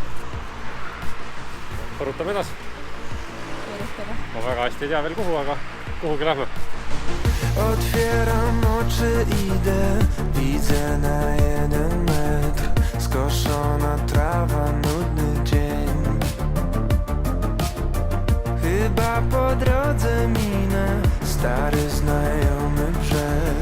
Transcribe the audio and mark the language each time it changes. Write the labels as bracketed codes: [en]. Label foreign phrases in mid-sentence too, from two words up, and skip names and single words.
[et] Põrutame edasi. Ma väga hästi ei tea veel kuhu, aga kuhugi lähme. [pl] Otwieram oczy, idę, widzę na 1 metr skoszona trawa, nudny dzień. Chyba po drodze minę stary znajomy brzeg.